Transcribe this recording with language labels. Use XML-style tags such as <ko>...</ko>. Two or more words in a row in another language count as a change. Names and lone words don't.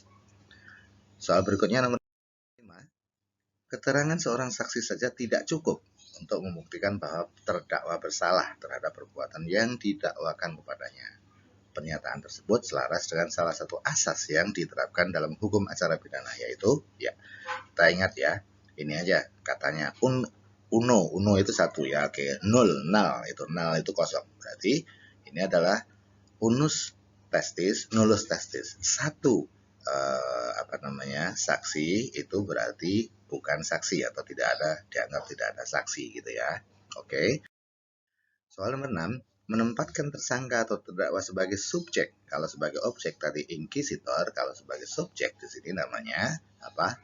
<id>Soal berikutnya nomor 5, keterangan seorang saksi saja tidak cukup untuk membuktikan bahwa terdakwa bersalah terhadap perbuatan yang didakwakan kepadanya. Pernyataan tersebut selaras dengan salah satu asas yang diterapkan dalam hukum acara pidana, yaitu, ya, kita ingat ya, ini aja katanya uno itu satu ya, oke, null itu kosong. Berarti ini adalah</id> <la>unus testis, nullus testis.</la> <id>Satu saksi itu berarti bukan saksi atau dianggap tidak ada saksi gitu ya. Oke. Soal nomor 6, menempatkan tersangka atau terdakwa sebagai subjek. Kalau sebagai objek tadi inquisitor, kalau sebagai subjek di sini namanya apa?</id>